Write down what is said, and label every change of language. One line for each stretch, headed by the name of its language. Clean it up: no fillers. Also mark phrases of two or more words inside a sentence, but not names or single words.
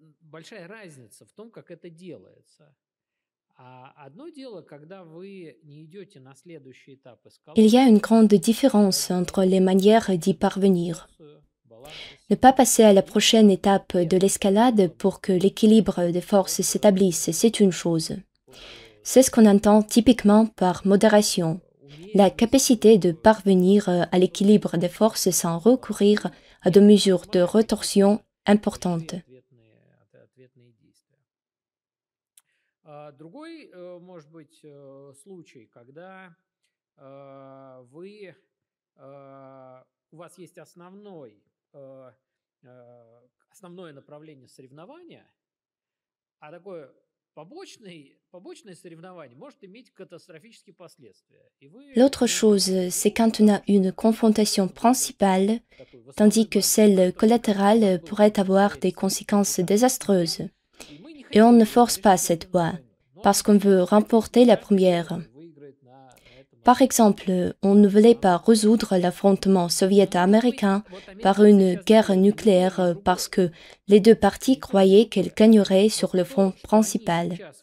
Russian: большая разница в том, как это делается. А одно дело, когда вы не идете на следующий этап
French: Il y a une
Russian: эскалации,
French: grande différence entre les manières d'y parvenir. Ne pas passer à la prochaine étape de l'escalade pour que l'équilibre des forces s'établisse, c'est une chose. C'est ce qu'on entend typiquement par modération, la capacité de parvenir à l'équilibre des forces sans recourir à de mesures de rétorsion importantes.
Russian: Другой, может быть, случай, когда у вас есть основное направление соревнования, а такое побочное соревнование может иметь катастрофические последствия.
French: L'autre chose, c'est quand on a une confrontation principale, tandis que celle collatérale pourrait avoir des conséquences désastreuses. Et on ne force pas cette voie, parce qu'on veut remporter la première. Par exemple, on ne voulait pas résoudre l'affrontement soviéto-américain par une guerre nucléaire parce que les deux parties croyaient qu'elles gagneraient sur le front principal.